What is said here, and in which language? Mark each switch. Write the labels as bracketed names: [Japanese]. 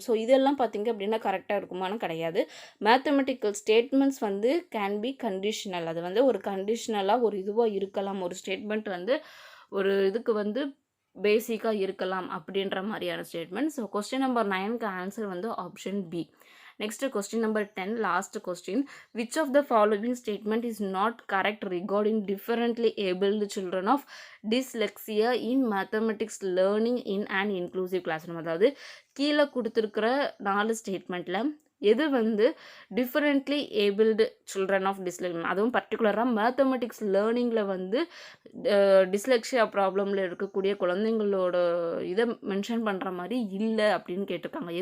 [Tamil] So இதெல்லாம் பார்த்திங்க அப்படின்னா கரெக்டாக இருக்குமான்னு கிடையாது. மேத்தமெட்டிக்கல் ஸ்டேட்மெண்ட்ஸ் வந்து [English] Can be conditional. [Tamil] அது வந்து ஒரு கண்டிஷனலாக ஒரு இதுவாக இருக்கலாம். ஒரு ஸ்டேட்மெண்ட் வந்து ஒரு இதுக்கு வந்து பேசிக்காக இருக்கலாம் அப்படின்ற மாதிரியான statement. So question number 9க்கு answer வந்து option B. [English] Next question number 10, last question. Which of the following statement is not correct regarding differently abled children of dyslexia in mathematics learning in an inclusive classroom? [Tamil] அதாவது கீழே கொடுத்துருக்கிற 4 ஸ்டேட்மெண்ட்டில் எது வந்து [English] differently abled children of dyslexia, [Tamil] அதுவும் பர்டிகுலராக mathematics லேர்னிங்கில் வந்து dyslexia ப்ராப்ளமில் இருக்கக்கூடிய குழந்தைங்களோட இதை மென்ஷன் பண்ணுற மாதிரி இல்லை அப்படின்னு கேட்டிருக்காங்க.